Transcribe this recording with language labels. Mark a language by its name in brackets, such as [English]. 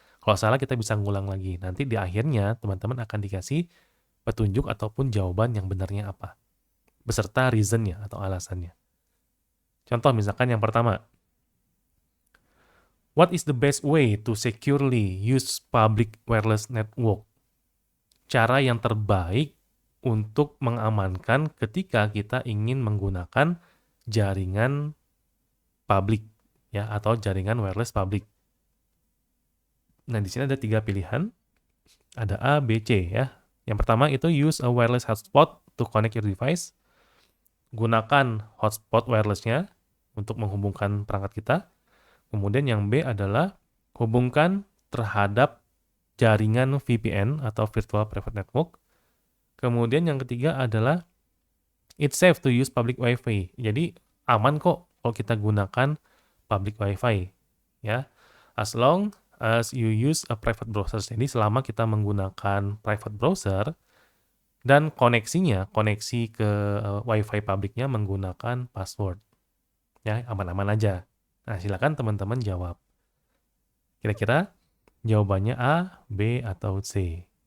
[Indonesian] Kalau salah kita bisa ngulang lagi. Nanti di akhirnya teman-teman akan dikasih petunjuk ataupun jawaban yang benarnya apa. Beserta reasonnya atau alasannya. Contoh misalkan yang pertama. [English] What is the best way to securely use public wireless network? [Indonesian] Cara yang terbaik untuk mengamankan ketika kita ingin menggunakan jaringan publik ya atau jaringan wireless publik. Nah, di sini ada 3 pilihan. Ada A, B, C ya. Yang pertama itu [English] use a wireless hotspot to connect your device. [Indonesian] Gunakan hotspot wirelessnya untuk menghubungkan perangkat kita. Kemudian yang B adalah hubungkan terhadap jaringan VPN atau Virtual Private Network. Kemudian yang ketiga adalah [English] it's safe to use public Wi-Fi. [Indonesian] Jadi aman kok kalau kita gunakan public Wi-Fi ya. [English] As long as you use a private browser. [Indonesian] Jadi selama kita menggunakan private browser dan koneksi ke Wi-Fi publiknya menggunakan password. Ya, aman-aman aja. Nah, silakan teman-teman jawab. Kira-kira jawabannya A, B, atau C?